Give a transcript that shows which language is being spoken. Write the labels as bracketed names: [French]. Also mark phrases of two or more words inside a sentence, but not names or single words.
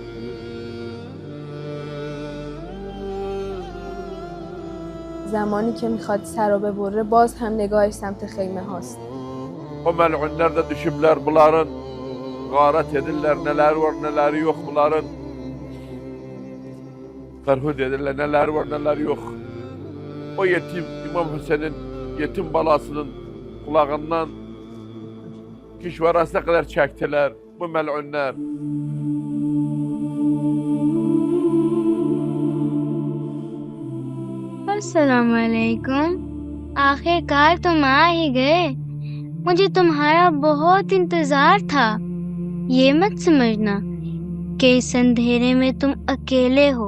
[Persian] زمانی که میخواد سر رو ببره باز هم نگاهش سمت خیمه هاست. [Azerbaijani] O mel'unler de düşübler bunların, gâret edirler, neler var neler yok bunların. Ferhud edirler, neler var neler yok. O yetim, İmam Hüseyin'in yetim balasının kulağından kişvarasına kadar çektiler bu mel'unler. [Hindi] अस्सलामुअलैकुम, आखिरकार तुम आ ही गए। मुझे तुम्हारा बहुत इंतजार था। ये मत समझना कि इस अंधेरे में तुम अकेले हो।